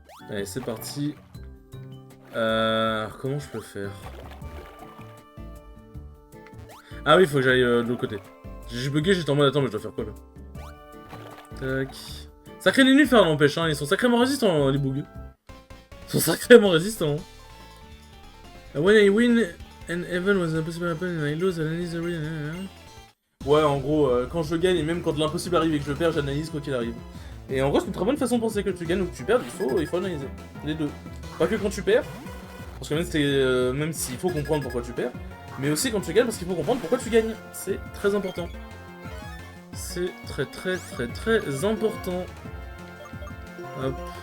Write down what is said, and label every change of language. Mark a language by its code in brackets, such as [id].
[fr] Allez, c'est parti. Comment je peux faire? Ah oui, faut que j'aille de l'autre côté. J'ai bugué, j'étais en mode attends, mais je dois faire quoi là? Tac. Sacré nénuphar n'empêche, hein, ils sont sacrément résistants les bugs. Ils sont sacrément résistants. [en] When I win and even was impossible to happen and I lose, analyse the win. [fr] Ouais, en gros, quand je gagne et même quand l'impossible arrive et que je perds, j'analyse quoi qu'il arrive. Et en gros, c'est une très bonne façon de penser que tu gagnes ou que tu perds, il faut analyser. Les deux. Pas que quand tu perds, parce que même s'il faut comprendre pourquoi tu perds, mais aussi quand tu gagnes parce qu'il faut comprendre pourquoi tu gagnes. C'est très important. C'est très important. Hop.